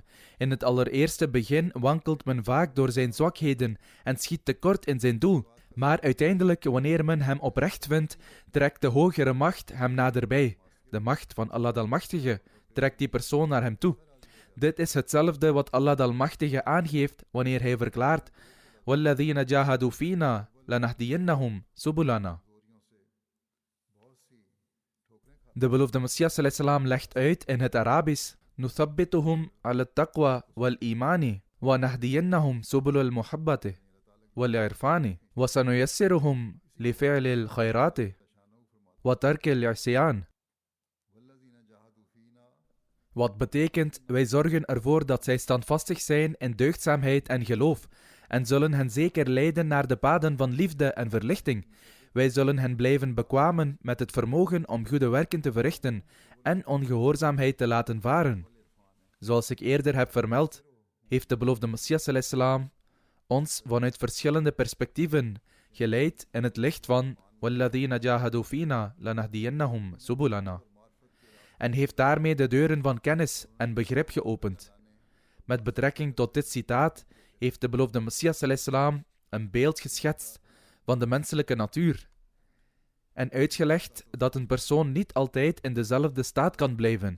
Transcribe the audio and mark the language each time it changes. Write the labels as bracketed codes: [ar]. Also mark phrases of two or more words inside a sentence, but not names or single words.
[nl] In het allereerste begin wankelt men vaak door zijn zwakheden en schiet tekort in zijn doel. Maar uiteindelijk, wanneer men hem oprecht vindt, trekt de hogere macht hem naderbij. De macht van Allah de Almachtige trekt die persoon naar hem toe. Dit is hetzelfde wat Allah de Almachtige aangeeft wanneer hij verklaart: [ar] وَالَّذِينَ جَاهَدُوا فِينَا لَنَهْدِيَنَّهُمْ سُبُلَنَا. [nl] De beloofde Messias ﷺ legt uit in het Arabisch: [ar] نُثَبِّتُهُمْ عَلَى التَّقْوَى وَالْإِيمَانِ وَنَهْدِيَنَّهُمْ سُبُلَ الْمُحَبَّةِ وَالْعِرْفَانِ وَسَنُيَسِّرُهُمْ لِفِعْلِ الْخَيْرَاتِ وَتَرْكِ الْعِصْيَانِ. [nl] Wat betekent: wij zorgen ervoor dat zij standvastig zijn in deugdzaamheid en geloof, en zullen hen zeker leiden naar de paden van liefde en verlichting. Wij zullen hen blijven bekwamen met het vermogen om goede werken te verrichten en ongehoorzaamheid te laten varen. Zoals ik eerder heb vermeld, heeft de beloofde Messias ﷺ ons vanuit verschillende perspectieven geleid in het licht van [ar] وَالَّذِينَ جَاهَدُوا فِينَا لَنَهْدِيَنَّهُمْ سُبُلَنَا [nl] en heeft daarmee de deuren van kennis en begrip geopend. Met betrekking tot dit citaat heeft de beloofde Messias ﷺ een beeld geschetst van de menselijke natuur en uitgelegd dat een persoon niet altijd in dezelfde staat kan blijven.